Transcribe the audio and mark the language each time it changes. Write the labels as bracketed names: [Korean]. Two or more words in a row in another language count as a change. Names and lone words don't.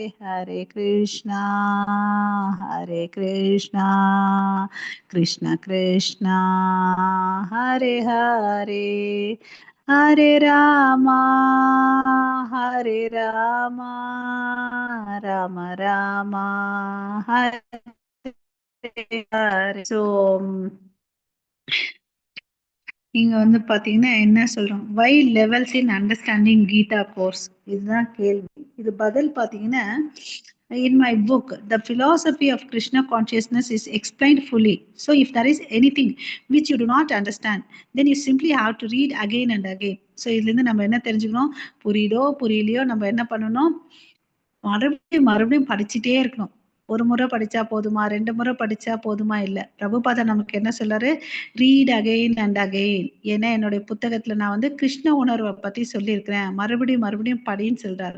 [Sanskrit] हरे कृष्णा कृष्णा कृष्णा हरे हरे हरे राम राम राम हरे हरे. [Tamil] ஸோ இங்க வந்து பாத்தீங்கன்னா என்ன சொல்றோம், [English] why levels in understanding Gita course, [Tamil] இதுதான் கேள்வி. இது பதில் பாத்தீங்கன்னா, [English] in my book the philosophy of Krishna consciousness is explained fully. So if there is anything which you do not understand, then you simply have to read again and again. [Tamil] So இதுல இருந்து நம்ம என்ன தெரிஞ்சுக்கணும், புரியுதோ புரியலையோ நம்ம என்ன பண்ணணும், மறுபடியும் படிச்சுட்டே இருக்கணும். ஒரு முறை படிச்சா போதுமா, 2 முறை படிச்சா போதுமா இல்ல. பிரபுபாதா நமக்கு என்ன சொல்றாரு, [English] read again and again. [Tamil] ஏன்னா என்னுடைய புத்தகத்துல நான் வந்து கிருஷ்ண உணர்வை பத்தி சொல்லியிருக்கிறேன், மறுபடியும் படின்னு சொல்றாரு.